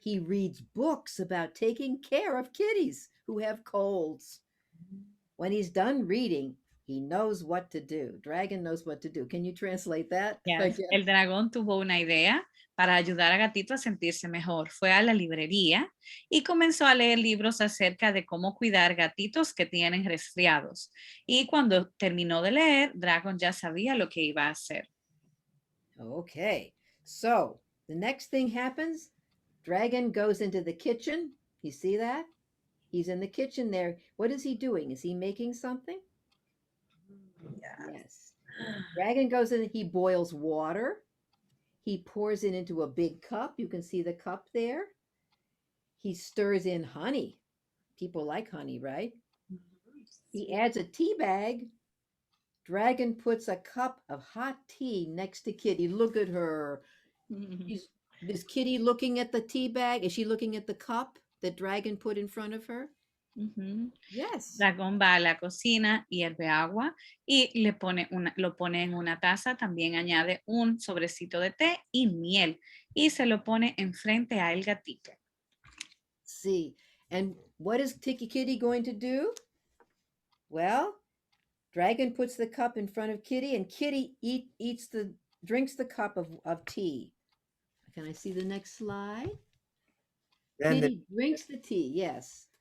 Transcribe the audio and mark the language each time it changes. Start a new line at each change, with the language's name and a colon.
English: He reads books about taking care of kitties who have colds. When he's done reading, he knows what to do. Dragon knows what to do. Can you translate that? Yes.
Spanish: El dragón tuvo una idea para ayudar a Gatito a sentirse mejor. Fue a la librería y comenzó a leer libros acerca de cómo cuidar gatitos que tienen resfriados. Y cuando terminó de leer, Dragon ya sabía lo que iba a hacer.
English: Okay, so the next thing happens, Dragon goes into the kitchen. You see that? He's in the kitchen there. What is he doing? Is he making something? Yes. Dragon goes in, he boils water. He pours it into a big cup. You can see the cup there. He stirs in honey. People like honey, right? He adds a tea bag. Dragon puts a cup of hot tea next to Kitty. Look at her. Is Kitty looking at the tea bag? Is she looking at the cup that Dragon put in front of her? Yes.
Spanish: Dragón va a la cocina, hierve agua y lo pone en una taza. También añade un sobrecito de té y miel y se lo pone enfrente a el gatito.
English: See, and what is Kitty going to do? Well, Dragon puts the cup in front of Kitty, and Kitty drinks the cup of tea. Can I see the next slide? Kitty drinks the tea, yes.